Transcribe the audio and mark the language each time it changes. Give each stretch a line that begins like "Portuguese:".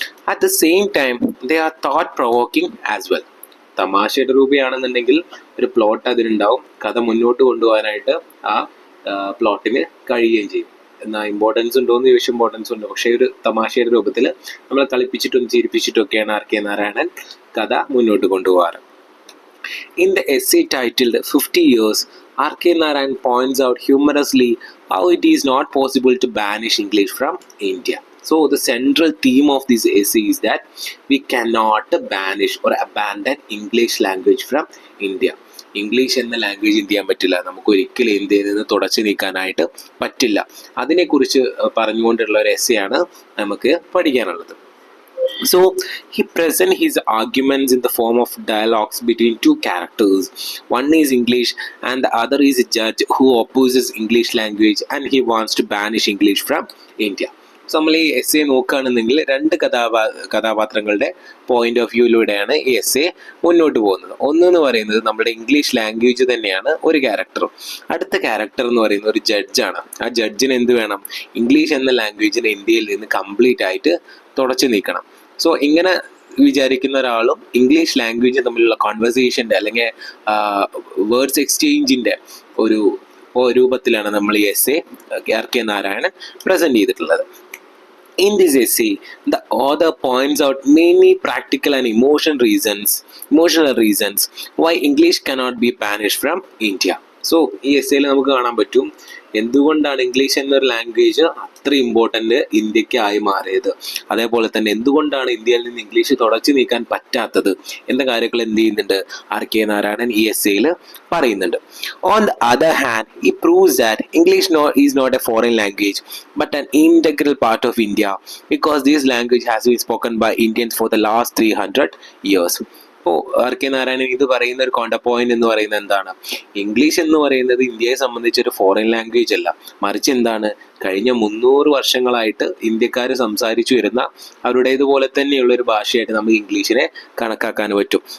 English: At the same time they are thought provoking as well.
Malayalam: തമാശയുടെ രൂപയാണെന്നുണ്ടെങ്കിൽ ഒരു plot അതിനുണ്ടാവും, കഥ മുന്നോട്ട് കൊണ്ടുപോകാനായിട്ട് ആ പ്ലോട്ടിന് കഴിയുകയും ചെയ്യും. എന്നാൽ ഇമ്പോർട്ടൻസ് ഉണ്ടോ എന്ന് ചോദിച്ചാൽ ഇമ്പോർട്ടൻസ് ഉണ്ട്, പക്ഷേ ഒരു തമാശയുടെ രൂപത്തിൽ നമ്മളെ കളിപ്പിച്ചിട്ടും ചിരിപ്പിച്ചിട്ടൊക്കെയാണ് ആർ കെ നാരായണൻ കഥ മുന്നോട്ട് കൊണ്ടുപോകാറ്.
English: In the essay titled 50 Years, R. K. Narayan points out humorously how it is not possible to banish English from India. So the central theme of this essay is that we cannot banish or abandon English language from India.
Malayalam: English എന്ന language എന്ത് ചെയ്യാൻ പറ്റില്ല, നമുക്ക് ഒരിക്കലും ഇന്ത്യയിൽ നിന്ന് തുടച്ചു നീക്കാനായിട്ട് പറ്റില്ല. അതിനെക്കുറിച്ച് പറഞ്ഞുകൊണ്ടുള്ള ഒരു എസ്സേയാണ് നമുക്ക് പഠിക്കാനുള്ളത്.
English: So he presents his arguments in the form of dialogues between two characters. One is English and the other is a judge who opposes English language and he wants to banish English from India.
Malayalam: So നമ്മൾ ഈ essay നോക്കുകയാണെന്നുണ്ടെങ്കിൽ രണ്ട് കഥാപാത്രങ്ങളുടെ point of വ്യൂയിലൂടെയാണ് ഈ essay മുന്നോട്ട് പോകുന്നത്. ഒന്നെന്ന് പറയുന്നത് നമ്മുടെ ഇംഗ്ലീഷ് ലാംഗ്വേജ് തന്നെയാണ് ഒരു ക്യാരക്ടറും, അടുത്ത ക്യാരക്ടർ എന്ന് പറയുന്നത് ഒരു ജഡ്ജാണ്. ആ ജഡ്ജിന് എന്ത് വേണം, ഇംഗ്ലീഷ് എന്ന ലാംഗ്വേജിനെ ഇന്ത്യയിൽ നിന്ന് കംപ്ലീറ്റ് ആയിട്ട് തുടച്ചു നീക്കണം. സോ ഇങ്ങനെ വിചാരിക്കുന്ന ഒരാളും ഇംഗ്ലീഷ് ലാംഗ്വേജ് തമ്മിലുള്ള കോൺവെർസേഷൻ്റെ അല്ലെങ്കിൽ വേർഡ്സ് എക്സ്ചേഞ്ചിൻ്റെ ഒരു രൂപത്തിലാണ് നമ്മൾ ഈ essay R K Narayanan present ചെയ്തിട്ടുള്ളത്.
English: In this essay, the author points out many practical and emotional reasons why English cannot be banished from India.
Malayalam: So ഈ എസ്സേയിൽ നമുക്ക് കാണാൻ പറ്റും എന്തുകൊണ്ടാണ് ഇംഗ്ലീഷ് എന്നൊരു ലാംഗ്വേജ് അത്ര ഇമ്പോർട്ടൻ്റ് ഇന്ത്യക്ക് ആയി മാറിയത്, അതേപോലെ തന്നെ എന്തുകൊണ്ടാണ് ഇന്ത്യയിൽ നിന്ന് ഇംഗ്ലീഷ് തുടച്ചു നീക്കാൻ പറ്റാത്തത് എന്ന കാര്യങ്ങൾ എന്ത് ചെയ്യുന്നുണ്ട് ആർ കെ നാരായണൻ ഈ എസ്സേയിൽ പറയുന്നുണ്ട്.
English: On the other hand he proves that English is not a foreign language but an integral part of India because this language has been spoken by Indians for the last 300 years.
Malayalam: ഇപ്പോൾ R K Narayanan ഇത് പറയുന്ന ഒരു കോണ്ടർ point എന്ന് പറയുന്നത് എന്താണ്, English എന്ന് പറയുന്നത് ഇന്ത്യയെ സംബന്ധിച്ചൊരു ഫോറിൻ ലാംഗ്വേജ് അല്ല, മറിച്ച് എന്താണ് കഴിഞ്ഞ 300 വർഷങ്ങളായിട്ട് ഇന്ത്യക്കാർ സംസാരിച്ചു വരുന്ന അവരുടേതുപോലെ തന്നെയുള്ള ഒരു ഭാഷയായിട്ട് നമുക്ക് ഇംഗ്ലീഷിനെ കണക്കാക്കാൻ പറ്റും.